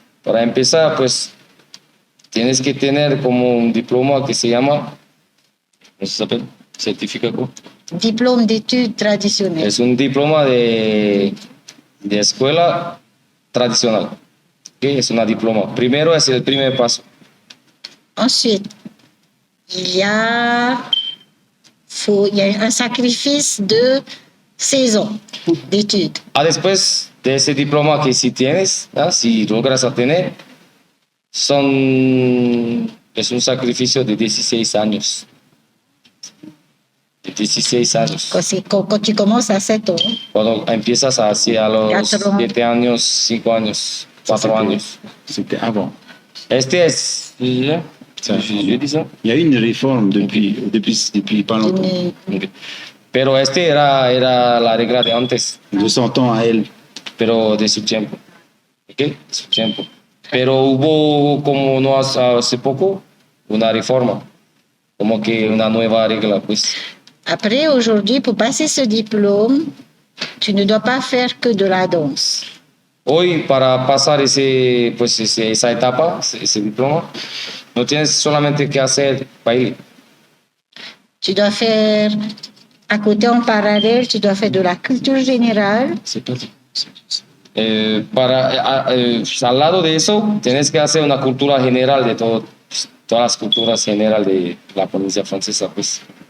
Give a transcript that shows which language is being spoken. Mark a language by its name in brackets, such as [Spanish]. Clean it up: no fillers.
[Spanish] Para empezar, pues tienes que tener como un diploma que se llama, ¿cómo se llama? Certificado. [French] Diplôme d'études traditionnelles. [Spanish] Es un diploma de escuela tradicional. ¿Okay? Es una diploma. Primero es el primer paso. [French] Ensuite, il y a un sacrifice de 16 ans d'études. [Spanish] Después de ese diploma que si tienes, ¿no? Si logras tener, es un sacrificio de 16 años. De 16 años. [French] Quand tu commences à 7 ans. [Spanish] Cuando empiezas a los 7 años, 5 años, 4 años. [French] C'était avant. [Spanish] Este es... [French] Je dis ça? Il y a eu une réforme depuis pas longtemps. [English] Okay. [Spanish] Pero era la regla de antes. [French] De son temps à elle. [Spanish] Pero de su tiempo. ¿Ok? De su tiempo. Pero hubo como no hace poco, una reforma, como que una nueva regla, pues. [French] Après, aujourd'hui, pour passer ce diplôme, tu ne dois pas faire que de la danse. [Spanish] Hoy, para pasar esa etapa, ese diploma, no tienes solamente que hacer baile. [French] Tu dois faire, à côté en parallèle, tu dois faire de la culture générale. [Spanish] Al lado de eso, tienes que hacer una cultura general de todas las culturas generales de la Polinesia Francesa, pues,